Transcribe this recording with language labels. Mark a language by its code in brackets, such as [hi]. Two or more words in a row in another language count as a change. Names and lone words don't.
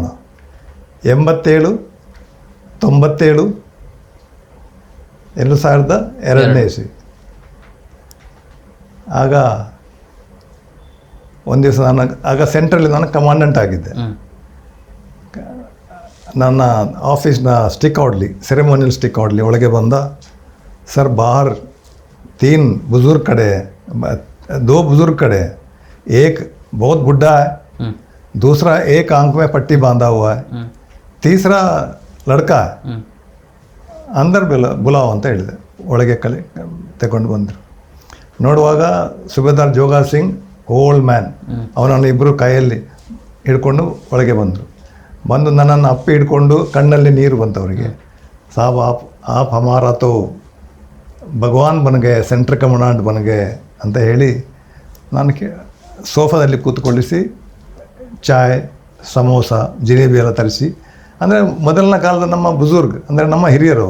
[kn] 87, 97, 2002ನೇ ಇಸ್ವಿ. ಆಗ ಒಂದು ದಿವಸ ಆಗ ಸೆಂಟ್ರಲ್ಲಿ ನಾನು ಕಮಾಂಡೆಂಟ್ ಆಗಿದ್ದೆ. ನನ್ನ ಆಫೀಸ್ನ ಸ್ಟಿಕ್ ಔಡ್ಲಿ, ಸೆರೆಮೋನಿಯಲ್ ಸ್ಟಿಕ್ ಔಡ್ಲಿ ಒಳಗೆ ಬಂದ, [hi] सर बाहर 3 बुजुर्ग खड़े हैं, 2 बुजुर्ग खड़े हैं, एक बहुत बुढ़ा है, दूसरा एक आंख में पट्टी बांधा हुआ है, तीसरा लड़का है, अंदर बुलाओ [kn] ಅಂತ ಹೇಳಿದೆ. ಒಳಗೆ ತಗೊಂಡು ಬಂದರು. ನೋಡುವಾಗ ಸುಬೇದಾರ್ ಜೋಗ ಸಿಂಗ್ ಓಲ್ಡ್ ಮ್ಯಾನ್, ಅವನನ್ನು ಇಬ್ಬರು ಕೈಯಲ್ಲಿ ಹಿಡ್ಕೊಂಡು ಒಳಗೆ ಬಂದರು. ಬಂದು ನನ್ನನ್ನು ಅಪ್ಪಿ ಹಿಡ್ಕೊಂಡು ಕಣ್ಣಲ್ಲಿ ನೀರು ಬಂತು ಅವರಿಗೆ. [hi] साब आप हमारा तो भगवान बनगे, सेंटर कमांड बनगे [kn] ಅಂತ ಹೇಳಿ ನಾನು ಸೋಫಾದಲ್ಲಿ ಕೂತ್ಕೊಳ್ಳಿಸಿ ಚಾಯ್, ಸಮೋಸ, ಜಿಲೇಬಿ ಎಲ್ಲ ತರಿಸಿ, ಅಂದರೆ ಮೊದಲನ ಕಾಲದ ನಮ್ಮ ಬುಜುರ್ಗ್ ಅಂದರೆ ನಮ್ಮ ಹಿರಿಯರು.